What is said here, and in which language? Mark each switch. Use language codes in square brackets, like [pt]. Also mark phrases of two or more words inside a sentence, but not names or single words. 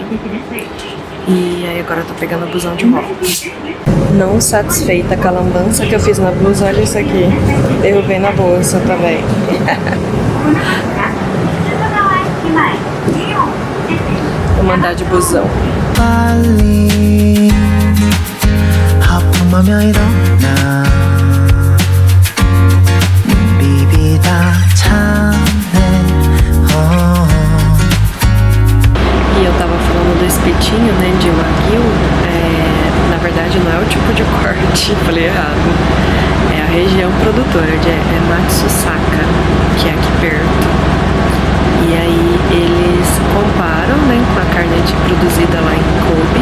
[pt] E aí agora eu tô pegando o busão de volta. Não satisfeita com a lambança que eu fiz na blusa, olha isso aqui. Derrubei na bolsa também. Vou mandar de busão. [ko] 빨리 하품하며 일어나 비비다 참네 [pt] E eu tava falando do espetinho, né, de Wagyu. Na verdade não é o tipo de corte, falei errado. É a região produtora, é Matsusaka, que é aqui perto. E aí eles comparam, né, com a carne produzida lá em Kobe.